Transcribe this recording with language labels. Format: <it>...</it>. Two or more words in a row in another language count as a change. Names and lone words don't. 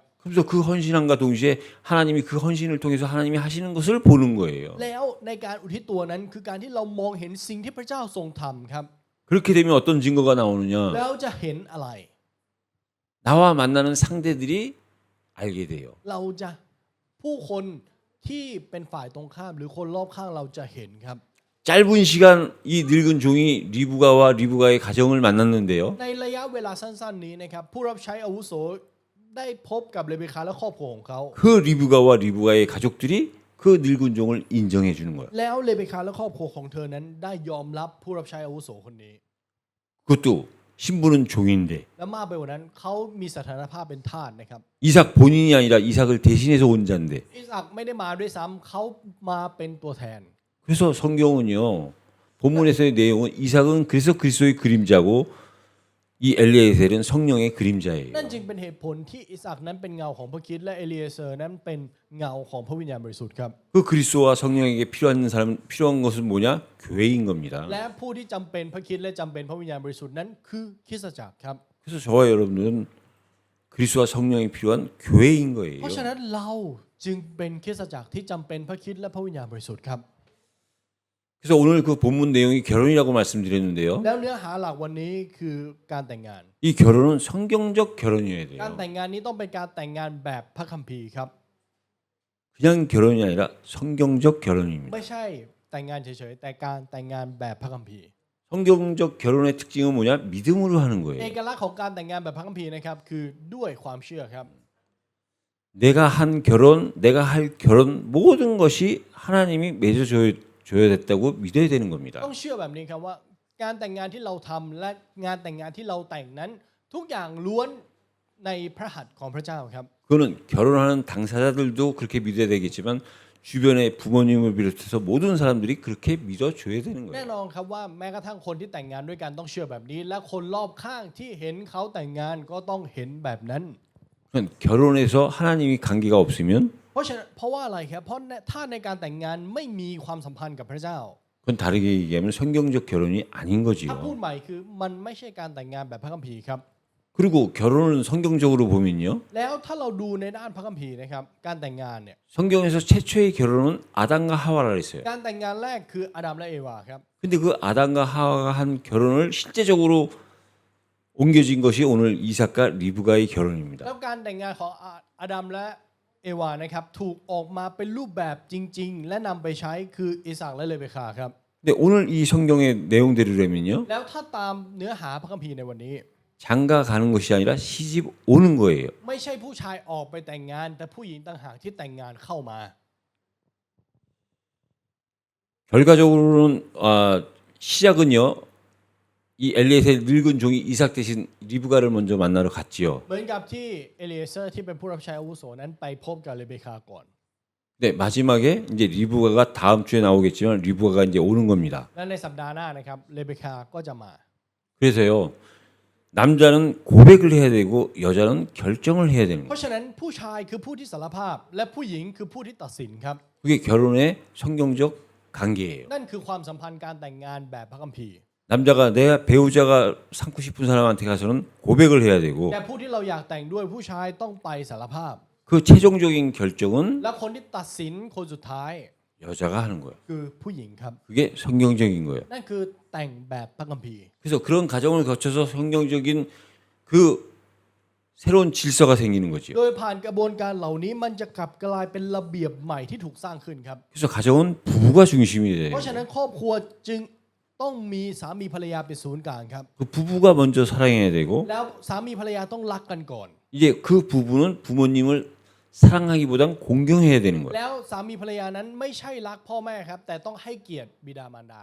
<ko>그래서 그 헌신함과 동시에 하나님이 그 헌신을 통해서 하나님이 하시는 것을 보는 거예요.</ko> <th>แล้วในการอุทิศตัวนั้นคือการที่เรามองเห็นสิ่งที่พระเจ้าทรงทำครับ</th> <ko>그렇게 되면 어떤 증거가 나오느냐?</ko> <th>แล้วจะเห็นอะไร</th> <ko>나와 만나는 상대들이 알게 돼요.</ko> <th>เราจะผู้คนที่เป็นฝ่ายตรงข้ามหรือคนรอบข้างเราจะเห็นครับ</th> <ko>짧은 시간 이 늙은 종이 리브가와 리브가의 가정을 만났는데요.</ko> <th>ในระยะเวลาสั้นๆนี้นะครับผู้รับใช้อาวุโสได้พบกับเรเบคาและครอบครัวของเขา</th> <ko>그 리브가와 리브가의 가족들이 그 늙은 종을 인정해 주는 거예요.</ko> <th>แล้วเรเบคาและครอบครัวของเธอนั้นได้ยอมรับผู้รับใช้อาวุโสคนนี้</th> <ko>그것도 신부는 종인데</ko> <th>และมากไปกว่านั้นเขามีสถานภาพเป็นทาสนะครับ</th> <ko>이삭 본인이 아니라 이삭을 대신해서 온 자인데</ko> <th>อิสอักไม่ได้มาด้วยซ้ำเขามาเป็นตัวแทน</th> <ko>그래서 성경은요 본문에서의 내용은 이삭은 그래서 그리스도의 그림자고 이 엘리에셀은 성령의 그림자예요.</ko> <th>นั่นจึงเป็นเหตุผลที่อิสอักนั้นเป็นเงาของพระคริสต์และเอลีเอเซอร์นั้นเป็นเงาของพระวิญญาณบริสุทธิ์ครับ</th> <ko>그 그리스도와 성령에게 필요한 것은 뭐냐? 교회인 겁니다.</ko> <th>และผู้ที่จำเป็นพระคริสต์และจำเป็นพระวิญญาณบริสุทธิ์นั้นคือคริสตจักรครับ</th> <ko>그래서 저와 여러분들은 그리스도와 성령이 필요한 교회인</ko> <th>เพ</th> <ko>거예요.</ko> <th>ราะฉะนั้นเราจึงเป็นคริสตจักรที่จำเป็นพระคริสต์และพระวิญญาณบริสุทธิ์ครับ</th> <ko>그래서 오늘 그 본문 내용이 결혼이라고 말씀드렸는데요.</ko> <th>แล้วเนื้อหาหลักวันนี้คือการแต่งงาน</th> <ko>이 결혼은 성경적 결혼이어야</ko> <th>การ</th> <ko>돼요.</ko> <th>แต่งงานนี้ต้องเป็นการแต่งงานแบบพระคัมภีร์ครับ</th> <ko>그냥 결혼이 아니라 성경적 결혼입니다.</ko> <th>ไม่ใช่แต่งงานเฉยๆแต่การแต่งงานแบบพระคัมภีร์</th> <ko>성경적 결혼의 특징은 뭐냐? 믿음으로 하는</ko> <th>เอ</th> <ko>거예요.</ko> <th>กลักษณ์ของการแต่งงานแบบพระคัมภีร์นะครับคือด้วยความเชื่อครับ</th> <ko>내가 한 결혼, 내가 할 결혼 모든 것이 하나님이 맺어줘야 됐다고 믿어야 되는 겁니다.</ko> <th>ต้องเชื่อแบบนี้ครับว่าการแต่งงานที่เราทำและงานแต่งงานที่เราแต่งนั้น ทุกอย่างล้วนในพระหัตถ์ของพระเจ้าครับ</th> <ko>그거는 결혼하는 당사자들도 그렇게 믿어야 되겠지만 주변의 부모님을 비롯해서 모든 사람들이 그렇게 믿어줘야 되는</ko> <th>แน่</th> <ko>거예요.</ko> <th>นอนครับว่าแม้กระทั่งคนที่แต่งงานด้วยกันต้องเชื่อแบบนี้ และคนรอบข้างที่เห็นเขาแต่งงานก็ต้องเห็นแบบนั้น</th> <ko>그러니까 결혼해서 하나님이 관계가 없으면</ko> <th>เพราะว่าอะไรครับเพราะถ้าในการแต่งงานไม่มีความสัมพันธ์กับพระเจ้า</th> <ko>그건 다르게 얘기하면 성경적 결혼이 아닌</ko> <th>ถ้าพูด</th> <ko>거지요.</ko> <th>ใหม่คือมันไม่ใช่การแต่งงานแบบพระคัมภีร์ครับ</th> <ko>그리고 결혼은 성경적으로 보면요.</ko> <th>แล้วถ้าเราดูในด้านพระคัมภีร์นะครับการแต่งงานเนี่ย</th> <ko>성경에서 최초의 결혼은 아담과 하와라 했어요.</ko> <th>การแต่งงานแรกคืออาดัมและเอวาครับ</th> <ko>근데 그 아담과 하와가 한 결혼을 실제적으로 옮겨진 것이 오늘 이삭과 리브가의 결혼입니다.</ko> <th>แล้วการแต่งงานของอาดัมและเอวานะครับถูกออกมาเป็นรูปแบบจริง ๆ และนำไปใช้คืออิสอัคและเรเบคาครับ</th> <ko>근데 오늘 이 성경의 내용대로라면요.</ko> <th>แล้วถ้าตามเนื้อหาพระคัมภีร์ในวันนี้</th> <ko>장가 가는 것이 아니라 시집 오는 거예요.</ko> <th>ไม่ใช่ผู้ชายออกไปแต่งงาน แต่ผู้หญิงต่างหากที่แต่งงานเข้ามา</th> <ko>결과적으로는 시작은요. 이 엘리에셀 늙은 종이 이삭 대신 리브가를 먼저 만나러 갔지요.</ko> <th>เหมือนกับที่เอลีเอเซอร์ที่เป็นผู้รับใช้อาวุโสนั้นไปพบกับเรเบคาก่อน</th> <ko>네, 마지막에 이제 리브가가 다음 주에 나오겠지만 리브가가 이제 오는 겁니다.</ko> <th>และในสัปดาห์หน้านะครับเรเบคาก็จะมา</th> <ko>그래서요. 남자는 고백을 해야 되고 여자는 결정을 해야 되는</ko> <th>เพ</th> <ko>거예요.</ko> <th>ราะฉะนั้นผู้ชายคือผู้ที่สารภาพ และผู้หญิงคือผู้ที่ตัดสินครับ</th> <ko>그게 결혼의 성경적 관계예요.</ko> <th>นั่นคือความสัมพันธ์การแต่งงานแบบพระคัมภีร์</th> <ko>남자가 내 배우자가 삼고 싶은 사람한테 가서는 고백을 해야 되고</ko> <th>แต่ผู้ที่เราอยากแต่งด้วยผู้ชายต้องไปสารภาพ</th> <ko>그 최종적인 결정은</ko> <th>และคนที่ตัดสินคนสุดท้าย</th> <ko>여자가 하는 거예요.</ko> <th>คือผู้หญิงครับ</th> <ko>그게 성경적인 거예요.</ko> <th>นั่นคือแต่งแบบพระคัมภีร์</th> <ko>그래서 그런 과정을 거쳐서 성경적인 그 새로운 질서가 생기는 거죠.</ko> <th>โดยผ่านกระบวนการเหล่านี้มันจะกลับกลายเป็นระเบียบใหม่ที่ถูกสร้างขึ้นครับ</th> <ko>그래서 가정은 부부가 중심이 돼요.</ko> <th>เพราะฉะนั้นครอบครัวจึงต้องมีสามีภรรยาเป็นศูนย์กลางครับ</th> <ko>그 부부가 먼저 사랑해야 되고</ko> <th>แล้วสามีภรรยาต้องรักกันก่อน</th> <ko>이제 그 부부는 부모님을 사랑하기보단 공경해야 되는 거예요.</ko> <th>แล้วสามีภรรยานั้นไม่ใช่รักพ่อแม่ครับแต่ต้องให้เกียรติบิดามารดา</th>